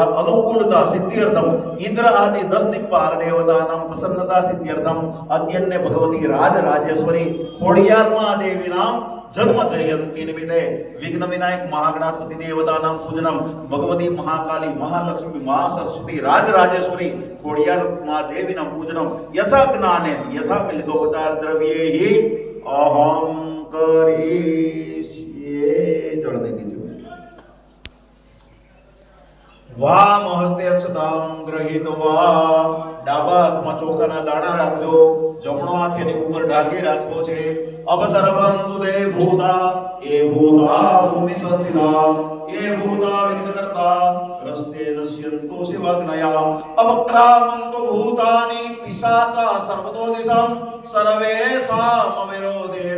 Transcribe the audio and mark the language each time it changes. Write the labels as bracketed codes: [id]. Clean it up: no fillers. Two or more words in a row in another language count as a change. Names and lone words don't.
[sa] अनुकूलता सिद्ध्यर्थम इंद्र आदि 10 दिक्पाल देवतानां प्रसन्नता सिद्ध्यर्थम अद्यन्य भगवती राजराजेश्वरी खोडियार महादेवी नाम जन्म जयंती निमित्ते विघ्न विनायक महागणाधिपति देवतानां पूजनम भगवती महाकाली महालक्ष्मी महासरस्वती राजराजेश्वरी खोडियार महादेवी नाम पूजनम यथा ज्ञानेन यथा मिलितोपचार द्रव्यैहि अहम करिष्ये. [hi] जल देंगे [gu] जो [sa] वाम हस्ते अक्षतां गृहीत्वा [gu] ડાબા હાથમાં ચોખાના દાણા રાખજો. જમણો હાથ એની ઉપર ઢાંકી રાખવો છે. [sa] અવસરવંતુ દે ભૂતા એ ભૂતા ભૂમિ સંસ્થિતા એ ભૂતા વિઘ્ન કરતા રસ્તે નશ્યંતુ શિવાગ્નયા અવક્રામંતુ ભૂતાની પિશાચા સર્વતો દિશમ સર્વેષામ વિરોધેન.